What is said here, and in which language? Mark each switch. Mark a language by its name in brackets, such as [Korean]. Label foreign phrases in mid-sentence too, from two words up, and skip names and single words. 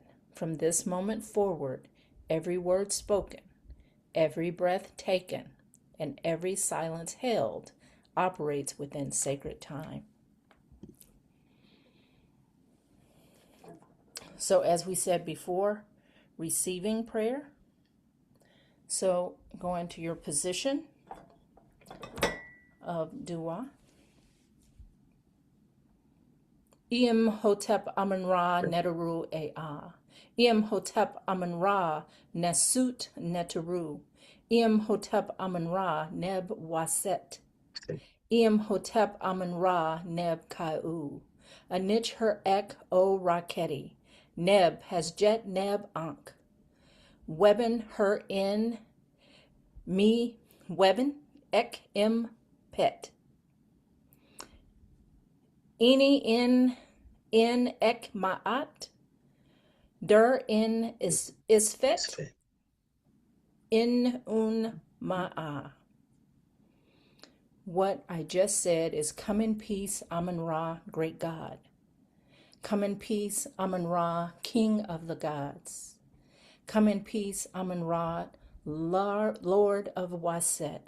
[English] From this moment forward, every word spoken, every breath taken, and every silence held operates within sacred time. So, as we said before, receiving prayer. So, go into your position of dua. [Ancient Egyptian] Iem hotep amen ra neteru ea. Iem hotep amen ra nesut neteru. Iem hotep amen ra neb waset. Iem hotep amen ra neb kaiu. Anich her ek o raketi. Neb has jet neb ankh. Weben her in me weben ek im pet. Ini in ek ma'at. Der in isfet. In un ma'a. [English] What I just said is come in peace, Amun Ra, great God. Come in peace, Amun Ra, King of the gods. Come in peace, Amun Ra, Lord of Waset.